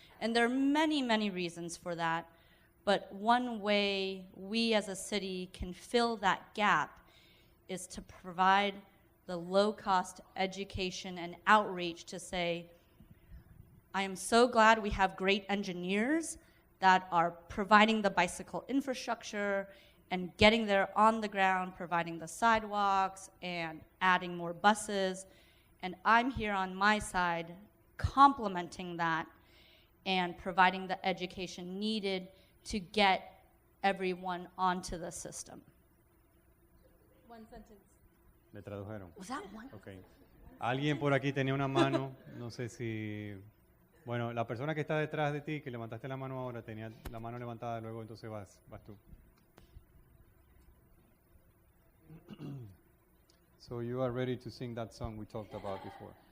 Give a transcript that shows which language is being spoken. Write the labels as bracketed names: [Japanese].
[English] And there are many, many reasons for that. But one way we as a city can fill that gap is to provide the low-cost education and outreach to say, I am so glad we have great engineers that are providing the bicycle infrastructure and getting there on the ground, providing the sidewalks and adding more buses. And I'm here on my side complementing that and providing the education needed to get everyone onto the system. One sentence. [Spanish] ¿Le tradujeron? [English] Was that one? Okay. [Spanish] Alguien por aquí tenía una mano, no sé si... Bueno, la persona que está detrás de ti, que levantaste la mano ahora, tenía la mano levantada, luego entonces vas tú. [English] So you are ready to sing that song we talked about before?